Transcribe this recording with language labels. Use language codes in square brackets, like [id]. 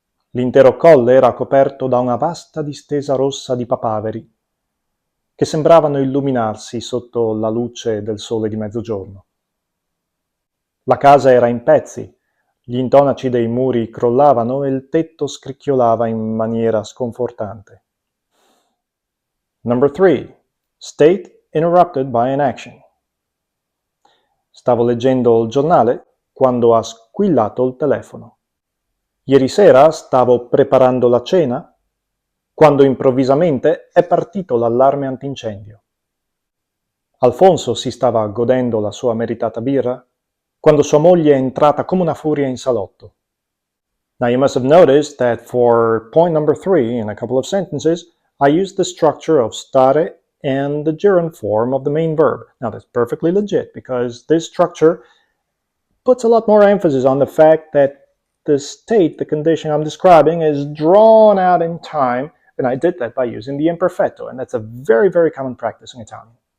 [it] L'intero colle era coperto da una vasta distesa rossa di papaveri, che sembravano illuminarsi sotto la luce del sole di mezzogiorno. La casa era in pezzi, gli intonaci dei muri crollavano e il tetto scricchiolava in maniera sconfortante. [en] Number 3. State interrupted by an action. [it] Stavo leggendo il giornale quando ha squillato il telefono. Ieri sera stavo preparando la cena quando improvvisamente è partito l'allarme antincendio. Alfonso si stava godendo la sua meritata birra quando sua moglie è entrata come una furia in salotto. [en] Now you must have noticed that for point number 3, in a couple of sentences, I used the structure of stare and the gerund form of the main verb. Now that's perfectly legit because this structure puts a lot more emphasis on the fact that the state, the condition I'm describing, is drawn out in time, and I did that by using the imperfetto, and that's a very, very common practice in Italian.